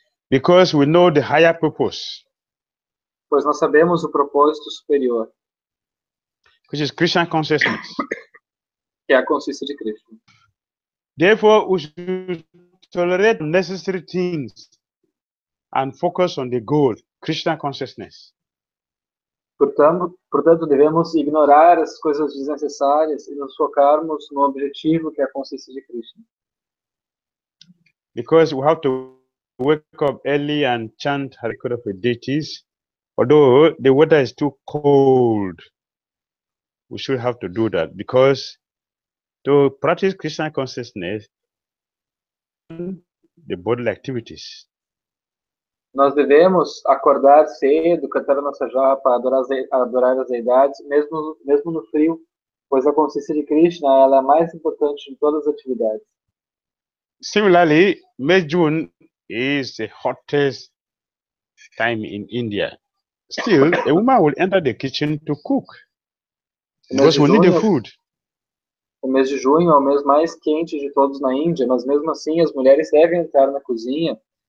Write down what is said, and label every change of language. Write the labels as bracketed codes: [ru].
[en] Because we know the higher purpose. [pt] Pois nós sabemos o propósito superior. [en] Which is Krishna consciousness. [pt] Que é a consciência de Krishna. [en] Therefore, we should tolerate necessary things and focus on the goal, Krishna consciousness. [pt] Portanto, devemos ignorar as coisas desnecessárias e nos focarmos no objetivo, que é a consciência de Krishna. [en] Because we have to wake up early and chant Hare Krishna for deities. Although the weather is too cold, we should have to do that, because to practice Krishna consciousness, the bodily activities. [pt] Nós devemos acordar cedo, cantar a nossa japa, adorar as deidades, mesmo no frio, pois a consciência de Krishna ela é a mais importante de todas as atividades. [en] Similarly, May-June is the hottest time in India. Still, a woman will enter the kitchen to cook, because we need the food. [pt] O mês de junho é o mês mais quente de todos na Índia, mas mesmo assim as mulheres devem entrar na cozinha